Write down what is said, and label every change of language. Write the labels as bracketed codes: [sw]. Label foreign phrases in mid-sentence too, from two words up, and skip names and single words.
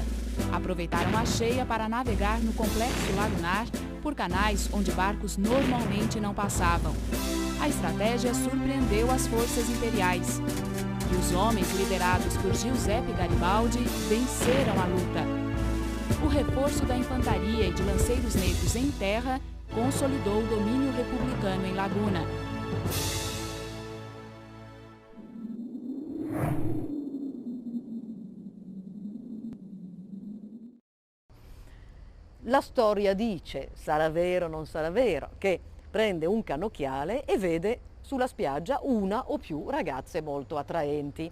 [pt] Aproveitaram a cheia para navegar no complexo lagunar por canais onde barcos normalmente não passavam. A estratégia surpreendeu as forças imperiais. E os homens liderados por Giuseppe Garibaldi venceram a luta. O reforço da infantaria e de lanceiros negros em terra consolidou o domínio republicano em Laguna. [it] La storia dice, sarà vero o non sarà vero, che prende un cannocchiale e vede sulla spiaggia una o più ragazze molto attraenti.